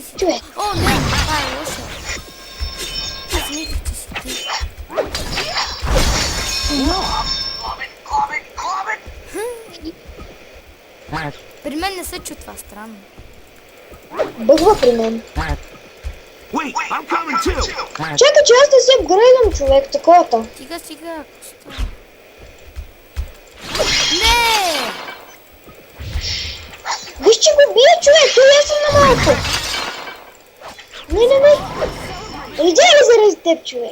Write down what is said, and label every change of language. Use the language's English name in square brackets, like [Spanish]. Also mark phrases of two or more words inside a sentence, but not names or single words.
[Bulgarian] Чуе. О, не, това е лошо. Аз мислих, че си ти. При мен не се чу това, странно. Бъгва при мен. [English] Wait, I'm coming too. [Bulgarian] Чакай, че аз не си апгрейдвам, човек, таковата. Стига, ако става. Не! Виж, че ме бие, човек, той аз съм на малко. Не. Видя ли заради теб, човек?